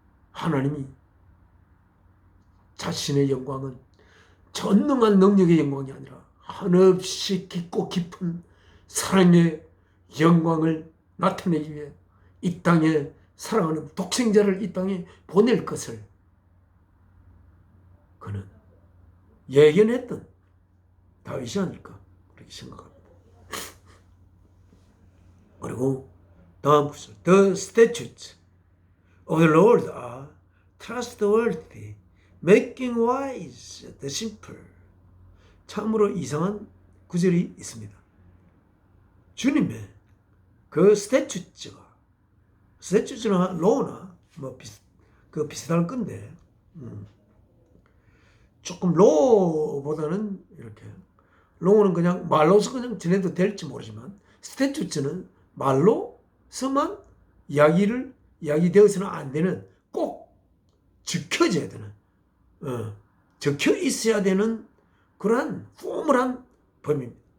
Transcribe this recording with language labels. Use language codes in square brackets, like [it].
[ko] 하나님이 자신의 영광은 전능한 능력의 영광이 아니라 한없이 깊고 깊은 사랑의 영광을 나타내기 위해 이 땅에 사랑하는 독생자를 이 땅에 보낼 것을 그는 예견했던 다윗이 아닐까 그렇게 생각합니다. 그리고 다음 구절, [en] The statutes of the Lord are trustworthy, making wise the simple. [ko] 참으로 이상한 구절이 있습니다. 주님의 그 스태츄츠가, 스태츄츠나 로나 비슷할 건데, 조금 로보다는 이렇게, 로는 그냥 말로서 그냥 지내도 될지 모르지만 스태츄츠는 말로서만 이야기되어서는 안 되는, 꼭 지켜져야 되는, 적혀 있어야 되는 그러한 포멀한 법입니다.